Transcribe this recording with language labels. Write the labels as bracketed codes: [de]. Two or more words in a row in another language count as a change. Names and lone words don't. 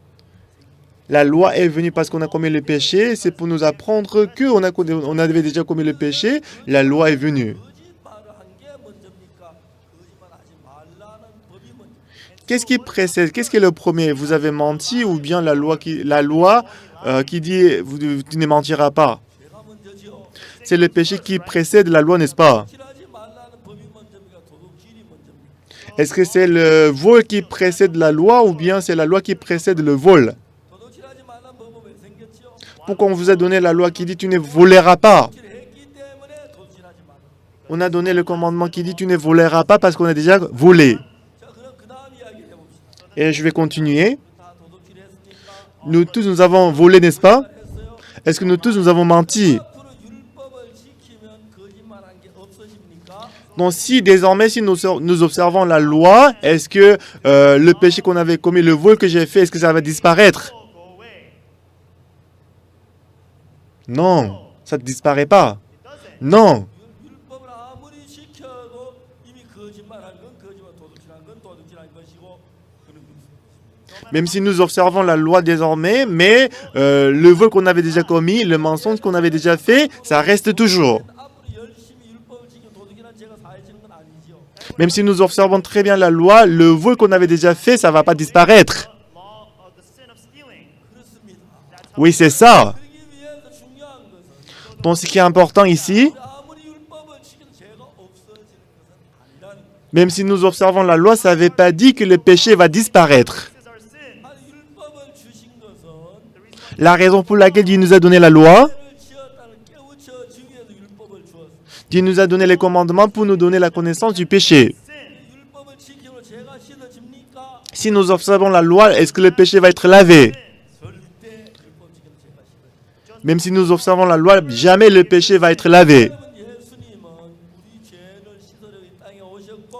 [fr] La loi est venue parce qu'on a commis le péché, c'est pour nous apprendre on avait déjà commis le péché, la loi est venue. [ko] 거짓말을 한 게 먼저입니까? 거짓말하지 말라는 법이 먼저. [fr] Qu'est-ce qui précède? Qu'est-ce qui est le premier? Vous avez menti ou bien la loi qui dit tu ne mentiras pas? [ko] 죄가 먼저지요. [fr] C'est le péché qui précède la loi, n'est-ce pas? [ko] 도둑질하지 말라는 법이 먼저입니까? 도둑질이 먼저입니까? [fr] Est-ce que c'est le vol qui précède la loi ou bien c'est la loi qui précède le vol? [ko] 도둑질하지 말라는 법은 왜 생겼죠? [fr] Pourquoi on vous a donné la loi qui dit tu ne voleras pas? [ko] 도둑질했기 때문에 도둑질하지 말라. [fr] On a donné le commandement qui dit tu ne voleras pas parce qu'on a déjà volé. [ko] 자, [fr] Et je vais continuer. [ko] 다 도둑질 했으니까 [fr] Nous tous, nous avons volé, n'est-ce pas? [ko] 했어요. [fr] Est-ce que nous tous, nous avons menti? [ko] 앞으로 율법을 지키면 거짓말한 게 없어집니까? [fr] Donc si désormais, si nous observons la loi, est-ce que le péché qu'on avait commis, le vol que j'ai fait, est-ce que ça va disparaître? [en] Go away. [fr] Non, ça ne disparaît pas. [en] It doesn't. [fr] Non. [ko] 율법을 아무리 지켜도 이미 거짓말한 건 거짓말, 도둑질한 건 도둑질한 것이고 그런 거죠. [fr] Même si nous observons la loi désormais, mais le vol qu'on avait déjà commis, le mensonge qu'on avait déjà fait, ça reste toujours. [ko] 앞으로 열심히 율법을 지켜 도둑이란 죄가 사해지는 건 아니지요. [fr] Même si nous observons très bien la loi, le vol qu'on avait déjà fait, ça ne va pas disparaître. [en] Law of the sin of stealing. [ko] 그렇습니다. [fr] Oui, c'est ça. [ko] 그러기 위해서 중요한 것은 [fr] Donc ce qui est important ici, [ko] 아무리 율법을 지켜도 죄가 없어지는 것은 아니라는 거예요. [fr] même si nous observons la loi, ça n'avait pas dit que le péché va disparaître. [en] This is our sin. [ko] 아니 율법을 주신 것은 [en] The reason [fr] La raison pour laquelle Dieu nous a donné la loi, [ko] 죄를 지었다는 깨우쳐 주기 위해서 율법을 주었어요. [fr] Dieu nous a donné les commandements pour nous donner la connaissance du péché. [en] sin. [ko] 율법을 지키면 죄가 씻어집니까? [fr] Si nous observons la loi, est-ce que le péché va être lavé? [ko] 절대 율법 지키면 죄가 씻어집니다. [fr] Même si nous observons la loi, jamais le péché va être lavé. [ko] 여러분, 예수님은 우리 죄를 씻으려고 이 땅에 오셨고